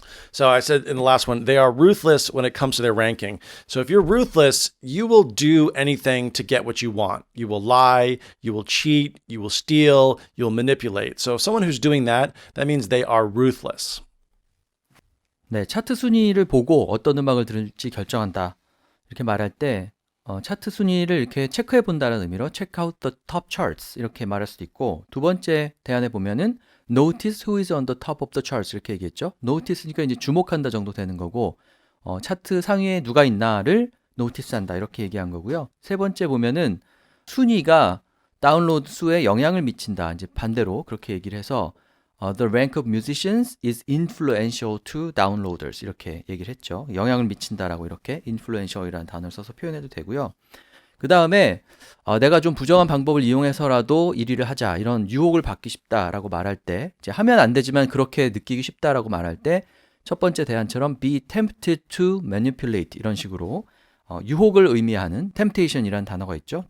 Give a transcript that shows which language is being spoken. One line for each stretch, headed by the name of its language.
English: So I said in the last one, they are ruthless when it comes to their ranking. So if you're ruthless, you will do anything to get what you want. You will lie, you will cheat, you will steal, you'll manipulate. So someone who's doing that means they are ruthless.
Korean: 네, 차트 순위를 보고 어떤 음악을 들을지 결정한다. 이렇게 말할 때 차트 순위를 이렇게 체크해 본다는 의미로
English: check out the top charts
Korean: 이렇게 말할 수도 있고, 두 번째 대안에 보면은
English: notice who is on the top of the charts
Korean: 이렇게 얘기했죠. notice니까 이제 주목한다 정도 되는 거고, 차트 상위에 누가 있나를 notice한다 이렇게 얘기한 거고요. 세 번째 보면은 순위가 다운로드 수에 영향을 미친다. 이제 반대로 그렇게 얘기를 해서
English: the rank of musicians is influential to downloaders
Korean: 이렇게 얘기를 했죠. 영향을 미친다라고 이렇게 influential이라는 단어를 써서 표현해도 되고요. 그 다음에 내가 좀 부정한 방법을 이용해서라도 1위를 하자, 이런 유혹을 받기 쉽다라고 말할 때, 이제 하면 안 되지만 그렇게 느끼기 쉽다라고 말할 때 첫 번째 대안처럼
English: be tempted to manipulate
Korean: 이런 식으로 유혹을 의미하는 temptation이라는 단어가 있죠.